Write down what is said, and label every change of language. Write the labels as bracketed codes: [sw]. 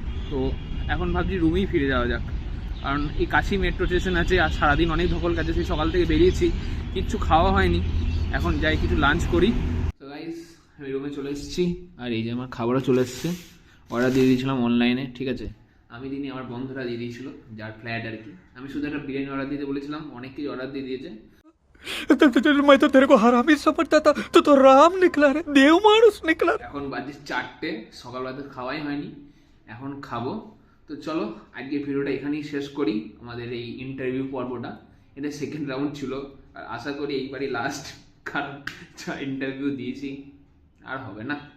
[bn] তো এখন ভাবছি রুমেই ফিরে যাওয়া যাক, কারণ এই কাশি মেট্রো স্টেশন আছে আর সারাদিন অনেক ধকল কাছে, সেই সকাল থেকে বেরিয়েছি, কিচ্ছু খাওয়া হয়নি। এখন যাই কিছু লাঞ্চ করি। তো গাইস আমি রুমে চলে এসেছি, আর এই যে আমার খাবারও চলে এসেছে। অর্ডার দিয়ে দিয়েছিলাম অনলাইনে, ঠিক আছে, আমি দিনই আমার বন্ধুরা দিয়ে দিয়েছিল, যার ফ্ল্যাট আর কি। আমি শুধু একটা বিরিয়ানি অর্ডার দিতে বলেছিলাম, অনেক কিছু অর্ডার দিয়ে দিয়েছে। [hi] मैं तो तेरे को हरामी समझता था, तो राम निकला रे, देव मानुस निकला। [bn] এখন বাজে 4টে, সকালবেলা তো খাওয়াই হয়নি, এখন খাবো। তো চলো আজকে ভিডিওটা এখানেই শেষ করি, আমাদের এই ইন্টারভিউ পর্বটা। এটা সেকেন্ড রাউন্ড ছিল, আর আশা করি এইবারই লাস্ট, কারণ যা ইন্টারভিউ দিয়েছি আর হবে না।